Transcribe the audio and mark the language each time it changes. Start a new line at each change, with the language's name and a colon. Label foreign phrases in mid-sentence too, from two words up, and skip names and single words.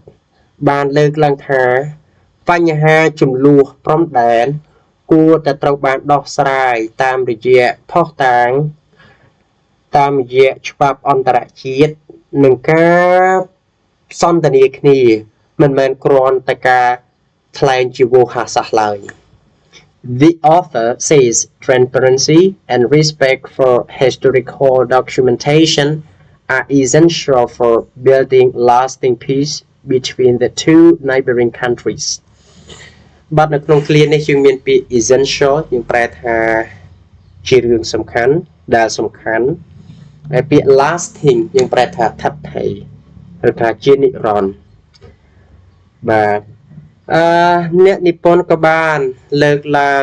Khmer: បានលើកឡើងថាបញ្ហាចំនួនព្រំដែនគួរតែត្រូវបានដោះស្រា យតាមរយៈភស្តុតាងតាមរយៈច្បាប់អន្តរជាតិនិងការសន្ទនាគ្នាមិនមែនគ្រាន់តែការថ្លែងជាវោហារសាស្ត្រឡើយ
English: The author says transparency and respect for historical documentation are essential for building lasting peace between the two neighboring countries.
Khmer: បាទនៅក្នុងឃ្លានេះយើងមានពាក្យ essential យើងប្រែថាជារឿងសំខាន់ដែលសំខាន់ហើយពាក្យ lasting យើងប្រែថា ឋិតថេរឬថាជានិរន្តរ៍បាទអ្នកនិពន្ធក៏បានលើកឡើង